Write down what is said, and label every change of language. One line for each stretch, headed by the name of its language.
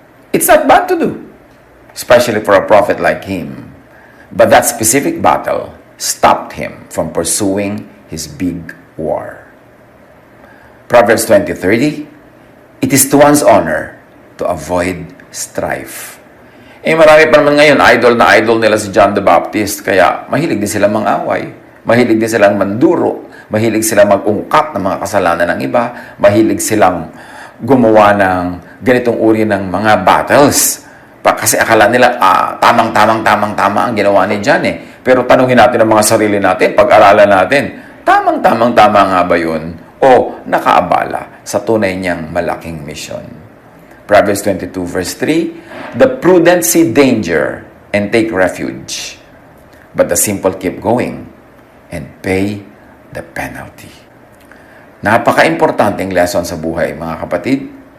English: It's not bad to do, especially for a prophet like him. But that specific battle stopped him from pursuing his big war. Proverbs 20:30, it is to one's honor to avoid strife.
Filipino: Marami pa naman ngayon, idol nila si John the Baptist, kaya mahilig din silang mang-away, mahilig din silang manduro, mahilig silang mag-ungkat ng mga kasalanan ng iba, mahilig silang gumawa ng ganitong uri ng mga battles. Kasi akala nila, tamang-tama ang ginawa ni John eh. Pero tanungin natin ang mga sarili natin, pag-aralan natin, tamang-tama nga ba yun? O nakaabala sa tunay niyang malaking mission?
English: Proverbs 22 verse 3, the prudent see danger and take refuge, but the simple keep going and pay the penalty.
Filipino: Napaka-importanteng lesson sa buhay, mga kapatid.